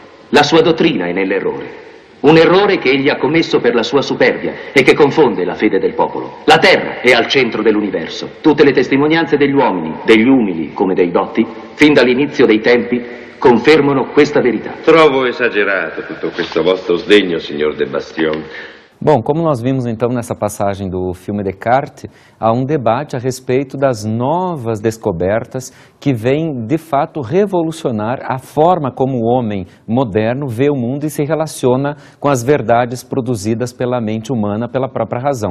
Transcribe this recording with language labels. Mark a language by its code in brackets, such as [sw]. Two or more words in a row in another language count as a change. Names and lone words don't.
[it] La sua dottrina è nell'errore. Un errore che egli ha commesso per la sua superbia e che confonde la fede del popolo. La terra è al centro dell'universo. Tutte le testimonianze degli uomini, degli umili come dei dotti, fin dall'inizio dei tempi, confermano questa verità. Trovo esagerato tutto questo vostro sdegno, signor de Bastion. [pt] Bom, como nós vimos então nessa passagem do filme Descartes, há um debate a respeito das novas descobertas que vêm de fato revolucionar a forma como o homem moderno vê o mundo e se relaciona com as verdades produzidas pela mente humana, pela própria razão.